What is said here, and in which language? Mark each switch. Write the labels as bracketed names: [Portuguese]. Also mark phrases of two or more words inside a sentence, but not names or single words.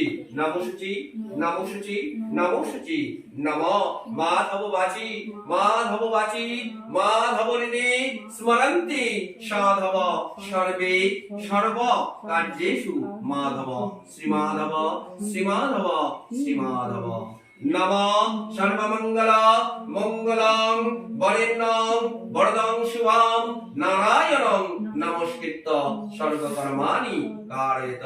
[Sanskrit] নমো শুচি, নমো শুচি, নমো শুচি। নমো মাধব বাচি, মাধব বাচি, মাধব হৃদে স্মরন্তি সাধব সর্বে সর্ব কার্যেষু মাধব শ্রীমাধব শ্রীমাধব শ্রীমাধব। নমঃ সর্বমঙ্গল মঙ্গলং বরেণ্যং বরদং শুভং নারায়ণং নমস্কৃত্য সর্বকর্মাণি কারয়েত।